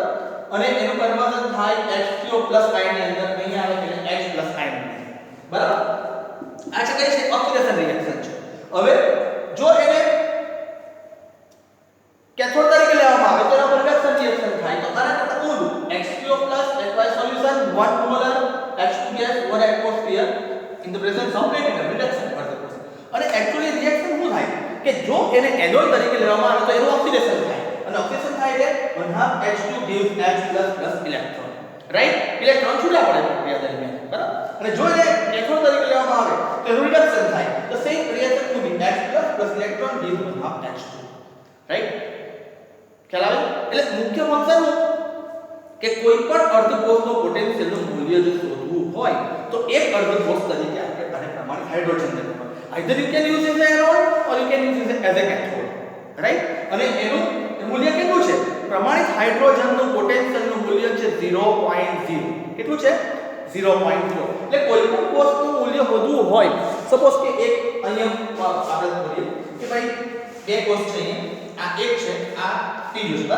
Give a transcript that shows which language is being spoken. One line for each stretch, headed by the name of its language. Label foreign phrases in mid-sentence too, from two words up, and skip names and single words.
Gujarati: અને એનું કન્વર્ઝન થાય H2O+ આયન ની અંદર અહીંયા આવે એટલે H+ આયન. બરાબર. આ છે કઈ છે ઓક્સિડેશન રિએક્શન છે. હવે જો એને કેથોડ તરીકે લેવામાં આવે તો એના પર રિડક્શન રિએક્શન થાય તો આના કરતા ઊંધું H2O+
English: aqueous solution 1 molar H2 gas 1 atmosphere in the presence of platinum reduction
Gujarati: પર જશે. અને એક્ચ્યુઅલી રિએક્શન શું થાય કે જો એને એનોડ તરીકે લેવામાં આવે તો એનું ઓક્સિડેશન થાય અને ઓક્સિડેશન થાય એટલે 1/2 H2 gives H++ ઇલેક્ટ્રોન. રાઈટ. ઇલેક્ટ્રોન છૂટા પડે પ્રક્રિયા દરમિયાન. બરાબર. અને જો એને કેથોડ તરીકે લેવામાં આવે તો એનું રિડક્શન થાય.
English: The same reaction to be H++ electron gives 1/2 H2.
Gujarati: રાઈટ. ખ્યાલ આવે? એટલે મુખ્ય ફંક્શન કે કોઈ પણ અર્ધકોષનો પોટેન્શિયલનું મૂલ્ય જો શોધવું હોય તો એક અર્ધકોષ તરીકે આપણે આને પ્રમાણિત હાઇડ્રોજન લેવાનું.
English: either you can use as an anode or you can use it as a cathode.
Gujarati: રાઈટ. અને એનું મૂલ્ય કેટલું છે? પ્રમાણિત હાઇડ્રોજનનું પોટેન્શિયલનું મૂલ્ય છે 0.0. કેટલું છે? 0.0. એટલે કોઈ પણ કોષનું મૂલ્ય વધવું હોય સપોઝ કે એક અહીંયા આપણે કરીએ કે ભાઈ બે કોષ છે અહીંયા આ એક છે આ ત્રીજું છે.